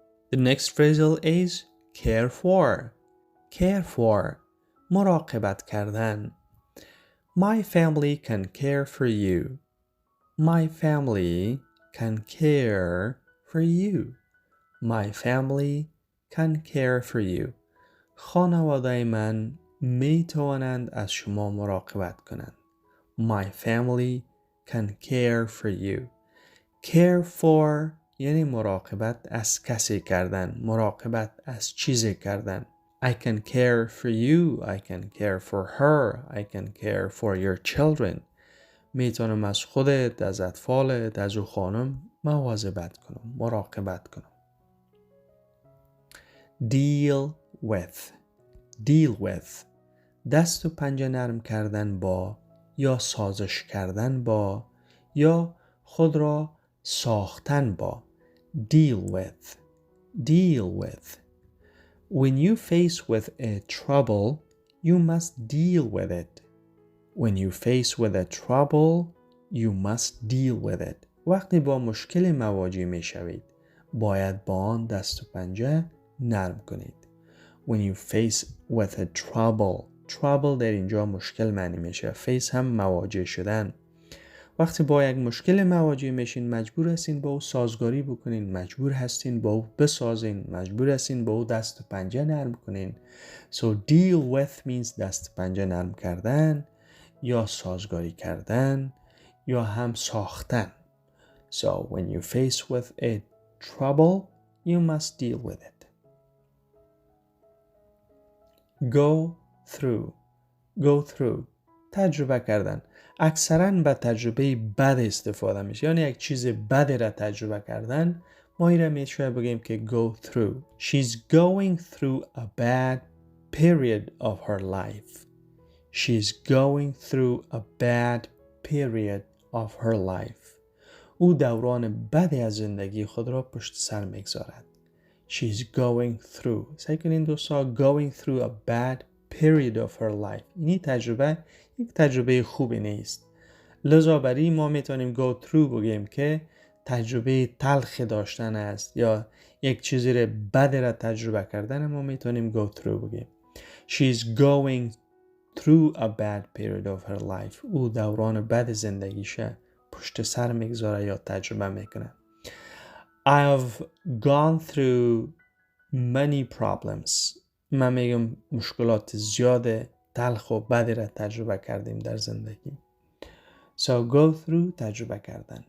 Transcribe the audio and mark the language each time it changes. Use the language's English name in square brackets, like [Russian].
[English] The next phrasal is care for. Care for. [Persian] مراقبت کردن. [English] My family can care for you. My family can care for you. My family can care for you. [Persian] خانواده من می توانند از شما مراقبت کنند. [English] My family can care for you. [Persian] Care for یعنی مراقبت از کسی کردن. مراقبت از چیزی کردن. [English] I can care for you. I can care for her. I can care for your children. [Persian] میتونم از خودت، از اطفالت، از او خانم مواظبت کنم. مراقبت کنم. [English] Deal with. Deal with. [Persian] دست و پنجه نرم کردن با یا سازش کردن با یا خود را ساختن با. [English] Deal with. Deal with. When you face with a trouble, you must deal with it. When you face with a trouble, you must deal with it. [Persian] وقتی با مشکل مواجه می شوید، باید با آن دست و پنجه نرم کنید. [English] When you face with a trouble. [Persian] Trouble در اینجا مشکل معنی میشه. face هم مواجه شدن. وقتی با یک مشکل مواجه میشین مجبور هستین با او سازگاری بکنین. مجبور هستین با او بسازین. مجبور هستین با او دست و پنجه نرم کنین. [English] So deal with means [Persian] دست و پنجه نرم کردن یا سازگاری کردن یا هم ساختن. [English] So when you face with a trouble, you must deal with it. Go through. Go through. [Persian] تجربه کردن. اکثراً به تجربه بد استفاده میشه. یعنی یک چیز بدی را تجربه کردن. ما این را میشه بگیم که go through. [English] She's going through a bad period of her life. She's going through a bad period of her life. [Persian] او دوران بدی از زندگی خود را پشت سر میگذارد. [English] She's going through. [Persian] سعی کنین دوستا [English] going through a bad period of her life. [Persian] این تجربه یک تجربه خوبی نیست. لذا برای ما میتونیم go through بگیم که تجربه تلخ داشتن است یا یک چیزی را بد را تجربه کردن ما میتونیم go through بگیم. [English] She's going through a bad period of her life. [Persian] او دوران بد زندگیشه پشت سر میگذاره یا تجربه میکنه. [English] I've gone through many problems. [Persian] من میگم مشکلات زیاده تلخ و بدی را تجربه کردیم در زندگی. [English] So go through [Persian] تجربه کردن.